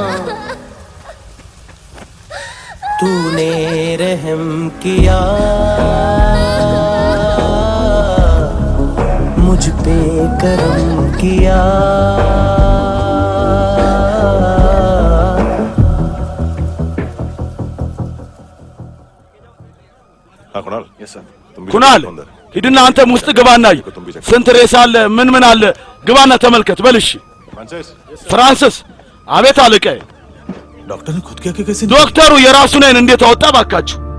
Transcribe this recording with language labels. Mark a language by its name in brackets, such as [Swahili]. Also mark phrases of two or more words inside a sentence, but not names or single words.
[Hindi] तूने रहम किया मुझ पे करम किया हाँ कुणाल [English] yes sir [Amharic] ኩናል ሂድና አንተም ውስጥ ግባና ስንት ሬሳ አለ ምን አለ ግባና ተመልከት በልሽ ፍራንሲስ አቤት አለቃዬ [Hindi] डॉक्टर ने खुद क्या क्या कैसे [Amharic] ዶክተሩ የራሱን አይን እንዴት አወጣ ባካችሁ